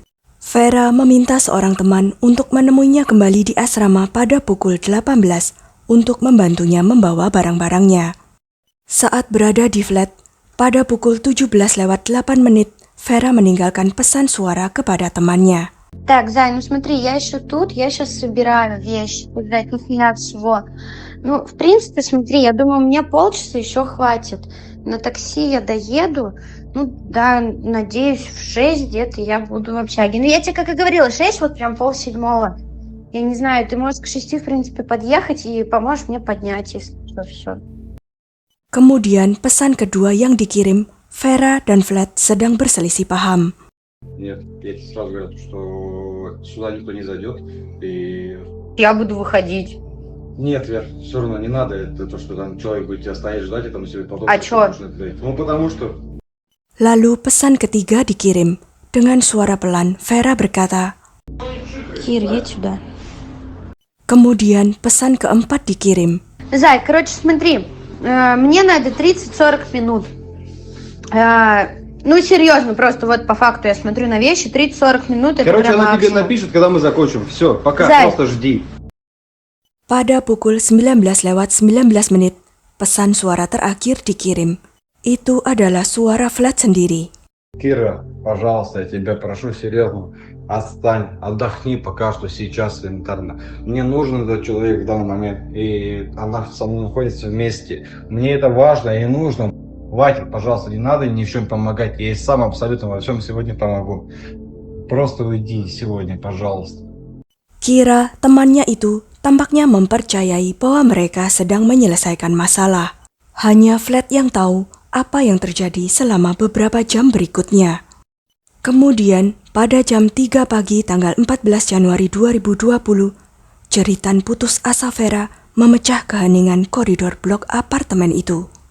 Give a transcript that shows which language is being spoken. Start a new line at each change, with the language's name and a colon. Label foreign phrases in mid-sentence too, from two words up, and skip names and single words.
Indonesian: Vera meminta seorang teman untuk menemuinya kembali di asrama pada pukul 18 untuk membantunya membawa barang-barangnya. Saat berada di Flat, pada pukul 17:08, Vera meninggalkan pesan suara kepada temannya.
Russian: Так, Зай, ну смотри, я еще тут, я сейчас собираю вещи, блядь, нахрена всего. Ну, в принципе, смотри, я думаю, мне полчаса еще хватит. На такси я доеду, ну, да, надеюсь, в 6 где-то я буду в общаге. Ну, я тебе, как и говорила, 6, вот прям 6:30. Я не знаю, ты можешь к 6, в принципе, подъехать и поможешь мне поднять, если что, все.
Indonesian: Kemudian pesan kedua yang dikirim, Vera dan Flat sedang berselisih paham.
Russian: Нет, я тебе сразу говорю, что сюда никто не зайдет. И... Я буду выходить. Нет, Вер, все равно не надо. Это то, что там человек будет тебя стоять, ждать, и там себе потом... А чё? Ну, потому что...
Indonesian: Lalu pesan ketiga dikirim. Dengan suara pelan, Vera berkata,
Russian: Кир, едь сюда.
Indonesian: Kemudian pesan keempat dikirim.
Russian: Зай, короче, смотри, мне надо 30-40 минут. Ну, серьезно, просто вот по факту я смотрю на вещи, 30-40 минут это Короче, прям она тебе максимум. напишет, когда мы закончим. Все, пока, Зай. просто жди.
Indonesian: Pada pukul 19:19, pesan suara terakhir dikirim. Itu adalah suara Flat sendiri.
Russian: Кира, пожалуйста, я тебя прошу серьезно, отстань, отдохни пока что сейчас элементарно. Мне нужен этот человек в данный момент, и она со мной находится вместе. Мне это важно и нужно. Хватит, пожалуйста, не надо ни в чем помогать. Я и сам абсолютно во всем сегодня помогу. Просто уйди сегодня, пожалуйста.
Indonesian: Kira, temannya itu, tampaknya mempercayai bahwa mereka sedang menyelesaikan masalah. Hanya Flat yang tahu apa yang terjadi selama beberapa jam berikutnya. Kemudian, pada jam 3 pagi tanggal 14 Januari 2020, jeritan putus asa Vera memecah keheningan koridor blok apartemen itu.